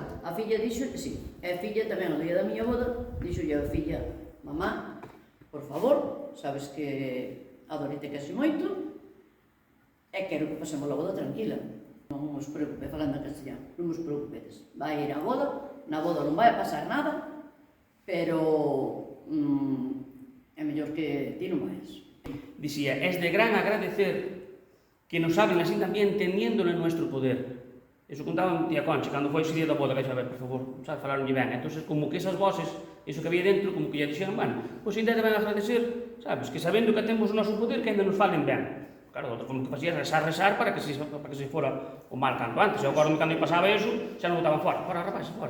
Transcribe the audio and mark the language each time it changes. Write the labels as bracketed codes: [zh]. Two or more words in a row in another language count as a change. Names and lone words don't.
[gl] A filla dixo, sí, e a filla tamén, o día da miña boda, dixo a filla, mamá, por favor, sabes que adorite casi moito, e quero que pasemos a boda tranquila. Non vos preocupe, falando en castellano, non vos preocupedes. Vai ir á boda, na boda non vai a pasar nada, pero é mellor que ti non vais. Dicía, [es] es de gran agradecer que nos hablen así también teniéndolo en nuestro poder. Eso contaba tía Concha, [gl] cando foi ese día da boda, que xa ver, por favor, sabes, falaronlle ben. Entón, como que esas voces, eso que había dentro, como que lle dixeran, bueno, pois ainda deben agradecer, sabes, que sabendo que temos o noso poder, que ainda nos falen ben. Claro, como que facía rezar para que se fora o mal canto antes. Eu acordo cando pasaba eso, xa non botaban fora, rapaz, fora.